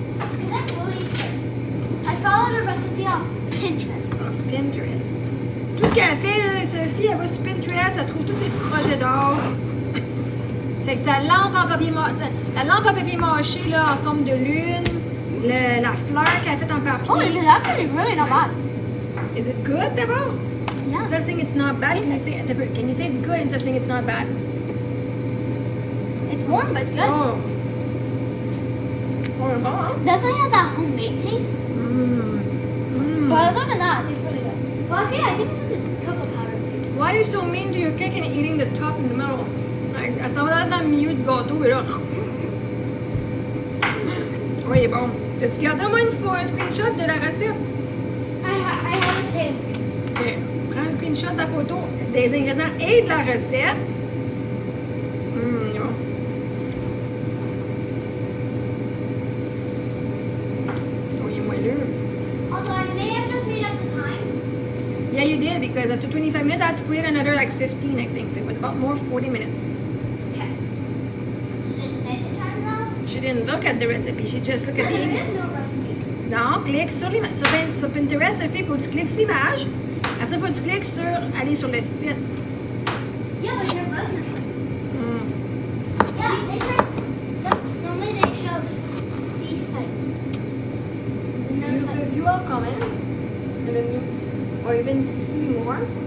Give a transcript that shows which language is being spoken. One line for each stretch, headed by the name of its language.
English: followed a recipe off Pinterest. Off Pinterest.
French: Tout ce qu'elle fait, là, Sophie, elle va sur Pinterest, elle trouve tous ses projets d'or. Fait que sa lampe en papier mâché là, en forme de lune, la fleur qu'elle a faite en papier.
English: Oh, this is actually really not bad. Is it good
French: d'abord?
English: Yeah. Instead of saying it's not bad, can you say it's good instead of saying it's not bad? It's warm, but it's good. Oh.
French: Oh, bon, hein?
English: Definitely has that homemade taste. Mm. But other than that, it tastes really good. Well, actually, I think this is the cocoa powder taste. Why are you so mean to your cake and eating the top in the middle?
French: Elle s'en va dans le milieu du gâteau et là. Oui, il est bon. T'as-tu gardé au moins une fois un screenshot de la recette?
English: I have a thing. Ok.
French: Prends un screenshot de la photo des ingrédients et de la recette. Il est bon. Oh, il est moelleux.
English: Although I may have just made up the time. Yeah, you did, because after 25 minutes, I had to put it another like 15, I think. So it was about more 40 minutes. Okay. Didn't say the time though. She didn't look at the recipe, she just looked at the There ingredients. is no recipe.
French: Non, clique sur l'image. Sur Pinterest, Sophie, il faut que tu cliques sur l'image. Après ça, il faut que tu cliques sur aller sur le site.
English: Yeah, but your button. Mm. Yeah, it's like normally they show C site. No You site. review all comments, and then you, or even see more.